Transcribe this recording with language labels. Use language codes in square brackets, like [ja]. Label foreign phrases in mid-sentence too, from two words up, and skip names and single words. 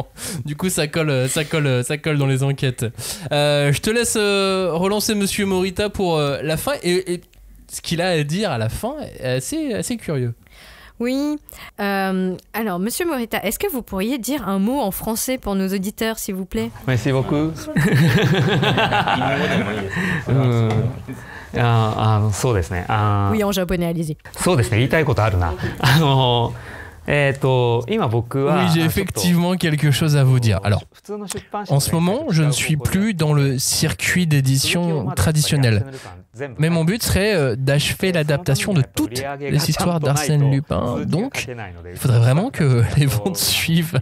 [fr] Du coup, ça colle dans les enquêtes. Je te laisse relancer Monsieur Morita pour la fin, et ce qu'il a à dire à la fin est assez curieux. Oui. Alors, Monsieur Morita, est-ce que vous pourriez dire un mot en français pour nos auditeurs, s'il vous plaît ? Merci beaucoup. [ja] そうですね。 [fr] Oui, en japonais, allez-y. [ja] そうですね。言いたいことあるな。今僕は [fr] Oui, j'ai effectivement quelque chose à vous dire. Alors, en ce moment, je ne suis plus dans le circuit d'édition traditionnel. Mais mon but serait d'achever l'adaptation de toutes les histoires d'Arsène Lupin. Donc, il faudrait vraiment que les ventes suivent.